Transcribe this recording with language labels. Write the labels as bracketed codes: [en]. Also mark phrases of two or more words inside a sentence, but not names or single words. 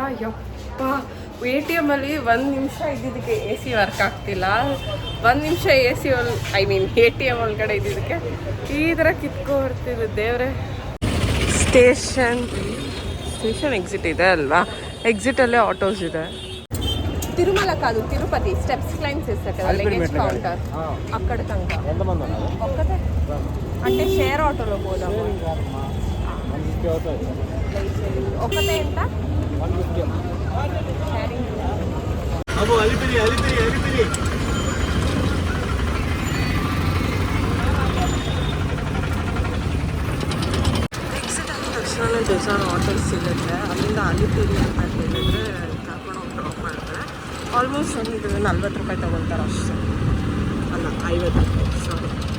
[kn] ಯಪ್ಪ, ATMಲ್ಲಿ 1 ನಿಮಿಷ ಇದ್ದಿದ್ದಕ್ಕೆ [en] AC work [kn] ಆಗ್ತಿಲ್ಲ. 1 ನಿಮಿಷ ATM ಒಳಗಡೆ ಇದ್ದಿದ್ದಕ್ಕೆ ಈ ಥರ ಕಿತ್ಕೊಬರ್ತಿದೆ. ದೇವ್ರೆ. [en] station exit [kn] ಇದೆ ಅಲ್ವಾ? ಎಕ್ಸಿಟಲ್ಲೇ ಆಟೋಸ್ ಇದೆ. [te] తిరుమల కాదు తిరుపతి [en] steps climb [te] చేస్తారు కదా [en] luggage counter [te] అక్కడ తనక ఒక్కటే అంటే షేర్ ఆటోలో పోదాము ఒక్కటే ఎంత [kn] ತಕ್ಷಣ ಬೇಜಾರು ಆಟೋಸ್ ಸಿಗುತ್ತೆ. ಅಲ್ಲಿಂದ ಅಲಿಪಿರಿ ಅಂತ ಹೇಳಿದ್ರೆ ಕರ್ಕೊಂಡು ಹೋಗಿ ಡ್ರಾಪ್ ಮಾಡಿದ್ರೆ ಆಲ್ಮೋಸ್ಟ್ ಒಂದು 40 ರೂಪಾಯಿ ತೊಗೊಳ್ತಾರೆ ಅಷ್ಟೇ, ಅಲ್ಲ 50 ರೂಪಾಯಿ, ಸಾರಿ.